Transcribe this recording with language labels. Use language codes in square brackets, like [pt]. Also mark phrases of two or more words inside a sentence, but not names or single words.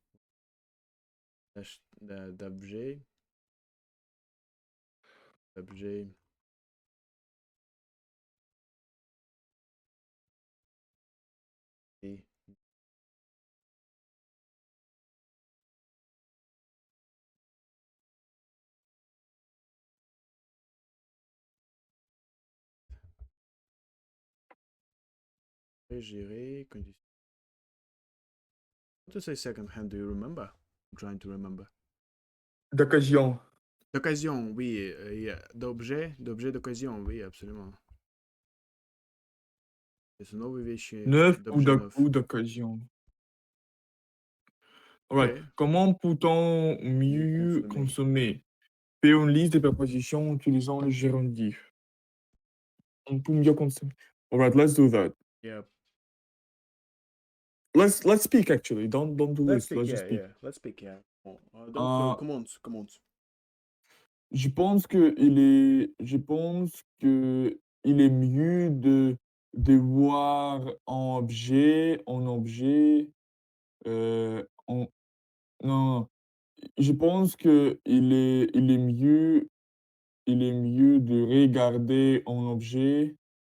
[fr] d'objets, d'objets, et gérer. [en] What to say second hand? Do you remember? I'm trying to remember. [fr] D'occasion. D'occasion, oui. D'objets d'occasion, oui, absolument. [ru] C'est новые вещи, [fr] Neuf d'objets neufs. ou d'occasion. Alright. [en] Ok. [fr] Comment peut-on Mieux mieux consommer. consommer? Fais une liste de propositions en utilisant le gérondif. On peut mieux consommer. [en] Alright, let's do that. Yeah. Let's speak actually. Don't do Let's list. speak, Let's just yeah, speak. yeah. Let's speak, yeah. [fr] Bon, donc, Euh, commence. je pense qu'il est mieux de voir un objet, en non, non, je pense qu'il est mieux il est mieux de regarder un objet